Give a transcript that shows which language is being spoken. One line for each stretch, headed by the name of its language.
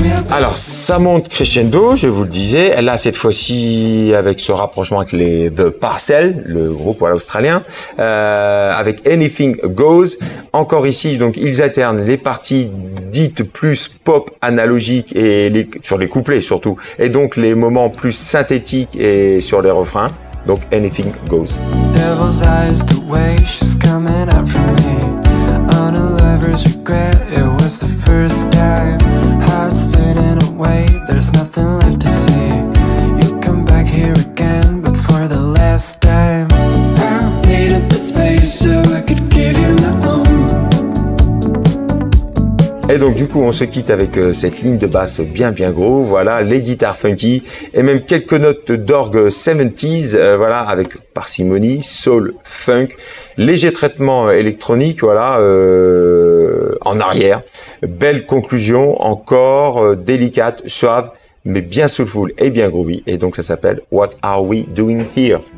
French: Alors, ça monte crescendo, je vous le disais. Là, cette fois-ci, avec ce rapprochement avec les The Parcels, le groupe voilà, australien, avec Anything Goes. Encore ici, donc, ils alternent les parties dites plus pop analogiques et sur les couplets surtout, et donc les moments plus synthétiques et sur les refrains. Donc, Anything Goes.
English: Devil's eyes, the way she's coming up from me. On a lover's regret, it was the first time. Heart splitting away, there's nothing left to say. You come back here again, but for the last time. I needed the space so I could give you my home.
French: Et donc du coup on se quitte avec cette ligne de basse bien groove, voilà, les guitares funky et même quelques notes d'orgue 70s, voilà, avec parcimonie, soul, funk, léger traitement électronique, voilà, en arrière, belle conclusion, encore délicate, suave, mais bien soulful et bien groovy, et donc ça s'appelle What Are We Doing Here?